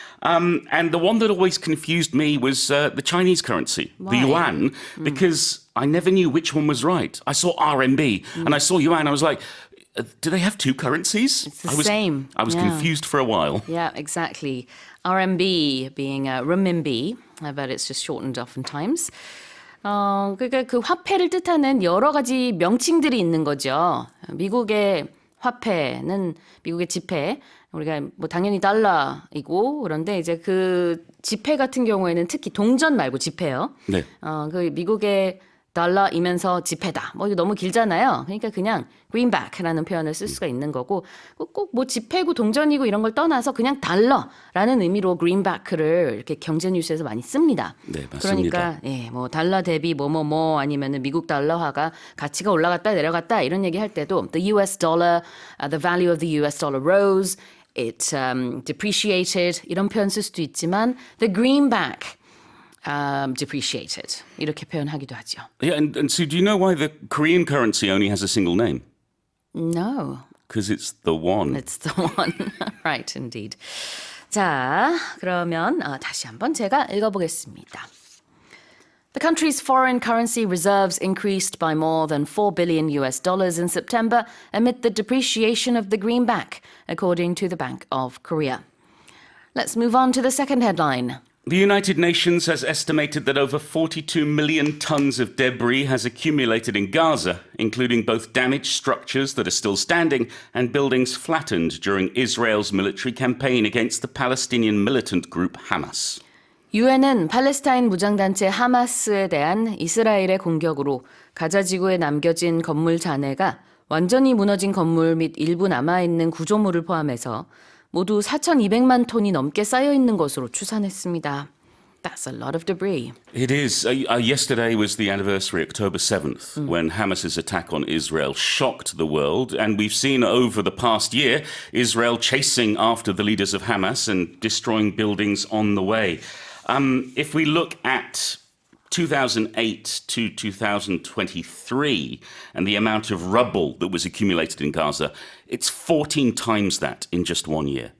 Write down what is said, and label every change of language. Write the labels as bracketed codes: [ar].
[en] And the one that always confused me was the Chinese currency, the yuan, because I never knew which one was right. I saw RMB and I saw yuan. I was like, do they have two currencies? It's the same. I was confused for a while. Yeah, exactly. RMB being renminbi, but it's just shortened oftentimes. [ko] 그러니까 그 화폐를 뜻하는 여러 가지 명칭들이 있는 거죠. 미국의 화폐는 미국의 지폐, 우리가 뭐 당연히 달러이고 그런데 이제 그 지폐 같은 경우에는 특히 동전 말고 지폐요. 네. 그 미국의 달러이면서 지폐다. 뭐 이거 너무 길잖아요. 그러니까 그냥 greenback라는 표현을 쓸 수가 있는 거고 꼭 뭐 지폐고 동전이고 이런 걸 떠나서 그냥 달러라는 의미로 greenback를 이렇게 경제 뉴스에서 많이 씁니다. 네, 맞습니다. 그러니까 뭐 달러 대비 뭐뭐뭐 아니면은 미국 달러화가 가치가 올라갔다 내려갔다 이런 얘기 할 때도 [en] the US dollar, the value of the US dollar rose, it depreciated [ko] 이런 표현 쓸 수도 있지만 [en] the greenback depreciated [ko] 이렇게 표현하기도 하죠. [en] Yeah, and so do you know why the Korean currency only has a single name? No. Because it's the won. It's the one. Right, indeed. [ko] 자, 그러면 다시 한번 제가 읽어보겠습니다. [en] The country's foreign currency reserves increased by more than $4 billion in September amid the depreciation of the greenback, according to the Bank of Korea. Let's move on to the second headline. The United Nations has estimated that over 42 million tons of debris has accumulated in Gaza, including both damaged structures that are still standing and buildings flattened during Israel's military campaign against the Palestinian militant group Hamas. [ko] 유엔은 팔레스타인 무장단체 하마스에 대한 이스라엘의 공격으로 가자 지구에 남겨진 건물 잔해가 완전히 무너진 건물 및 일부 남아있는 구조물을 포함해서 모두 4,200만 톤이 넘게 쌓여 있는 것으로 추산했습니다. [en] That's a lot of debris. It is. Yesterday was the anniversary, October 7th, when Hamas's attack on Israel shocked the world. And we've seen over the past year Israel chasing after the leaders of Hamas and destroying buildings on the way. If we look at 2008 to 2023 and the amount of rubble that was accumulated in Gaza, it's 14 times that in just 1 year.